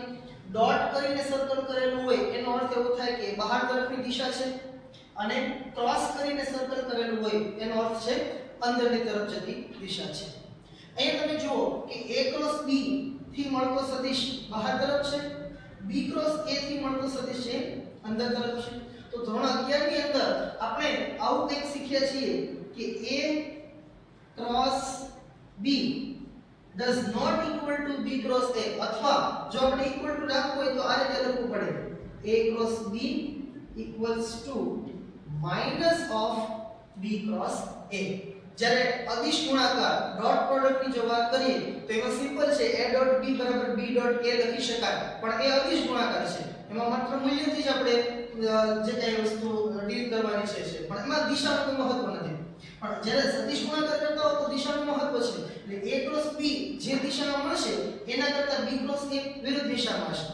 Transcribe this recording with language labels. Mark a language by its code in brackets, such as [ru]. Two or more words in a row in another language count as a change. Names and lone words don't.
[gu] ડોટ કરીને સર્કલ કરેલું હોય એનો અર્થ એવો થાય કે બહાર તરફની દિશા છે, અને ક્રોસ કરીને સર્કલ કરેલું હોય એનો અર્થ છે અંદરની તરફ જતી દિશા છે. અહીંયા તમે જુઓ કે a × b થી મળતો સદિશ બહાર તરફ છે, b × a થી મળતો સદિશ છે અંદર તરફ છે. તો ધોરણ 11 ની અંદર આપણે આવું કંઈક શીખ્યા છીએ કે a × b [en] does not equal to [gu] b × a, અથવા જો આપણે [en] equal to [gu] રાખવું હોય તો આ રીતે લખવું પડે a × b [en] equals to minus of [gu] b × a. જ્યારે અદિશ ગુણાકાર [en] dot product [gu] ની જો વાત કરીએ તો એમાં સિમ્પલ છે a.b = b.a લખી શકાય, પણ એ અદિશ ગુણાકાર છે, એમાં માત્ર મૂલ્યથી જ આપણે જે કઈ વસ્તુ ડીલ કરવાની છે, પણ એમાં દિશાનું કોઈ મહત્વ નથી. પણ જ્યારે સદિશ ગુણાકાર કરતા હો તો દિશાનું મહત્વ છે, એટલે a × b જે દિશામાં મળશે એના કરતા b × a વિરુદ્ધ દિશામાં હશે.